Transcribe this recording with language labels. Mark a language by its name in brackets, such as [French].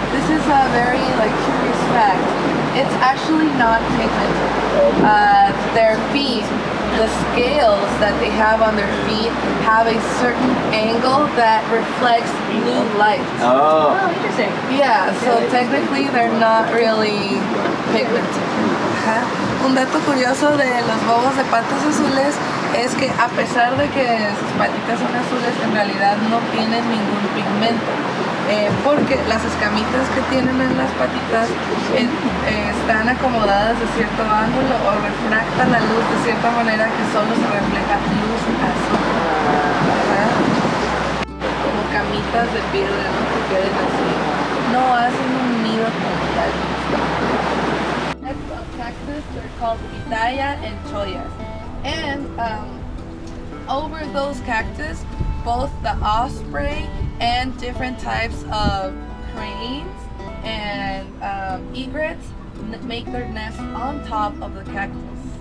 [English] This is a very curious fact. It's actually not pigmented. Their feet, the scales that they have on their feet have a certain angle that reflects blue light. Oh, interesting. Yeah, so technically they're not really pigmented. [Spanish] Un dato curioso de los bobos de patas azules es que a pesar de que sus patitas son azules, en realidad no tienen ningún pigmento, porque las escamitas que tienen en las patitas están acomodadas de cierto ángulo o refractan la luz de cierta manera que solo se refleja luz azul. Como camitas de piedra, ¿no? Que queden así. No hacen un nido como tal. [English] Of cactus, they're called pitaya and choyas, and over those cactus, both the osprey and different types of cranes and egrets make their nest on top of the cactus.